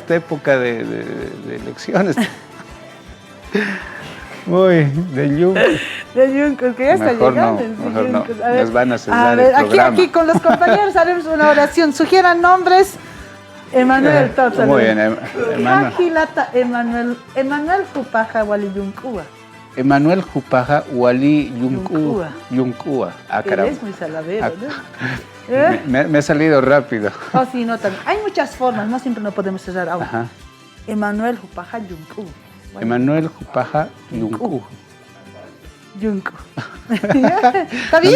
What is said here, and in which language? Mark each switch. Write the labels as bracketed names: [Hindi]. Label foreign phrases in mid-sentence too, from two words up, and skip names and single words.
[Spanish] esta época de elecciones. De Yunku. De Yunku, que ya está llegando. Mejor no. A ver, nos van a cesar ver, el programa. aquí con los compañeros haremos una oración. Sugieran nombres. Emanuel Topsa. Muy bien, Emanuel. [Aymara] Gilata, Emanuel Jupaja Wali Yunkua. Emanuel Jupaja Wali Yunkua. [Spanish] Caramba. Es muy salavero, ¿no? Me ha salido rápido. Sí, no, también. Hay muchas formas, no siempre no podemos cerrar ahora. [Aymara] Emanuel Jupaja Yunkua. Emanuel Jupaja Yunku. [Spanish] ¿Está bien?